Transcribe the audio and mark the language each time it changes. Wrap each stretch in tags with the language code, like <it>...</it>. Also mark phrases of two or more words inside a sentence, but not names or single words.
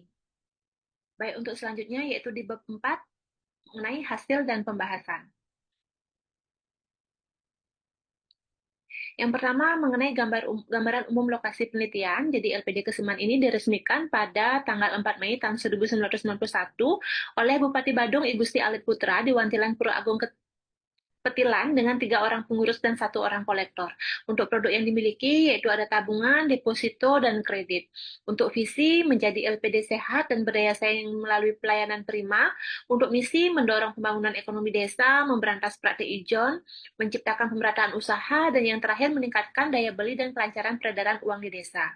<id>Baik, untuk selanjutnya yaitu di bab 4 mengenai hasil dan pembahasan. Yang pertama mengenai gambaran umum lokasi penelitian. Jadi LPD Kesiman ini diresmikan pada tanggal 4 Mei tahun 1991 oleh Bupati Badung I Gusti Alit Putra di Wantilan Pura Agung Petilan dengan 3 orang pengurus dan 1 orang kolektor. Untuk produk yang dimiliki yaitu ada tabungan, deposito, dan kredit. Untuk visi menjadi LPD sehat dan berdaya saing melalui pelayanan prima. Untuk misi mendorong pembangunan ekonomi desa, memberantas praktik ijon, menciptakan pemerataan usaha, dan yang terakhir meningkatkan daya beli dan kelancaran peredaran uang di desa.</id>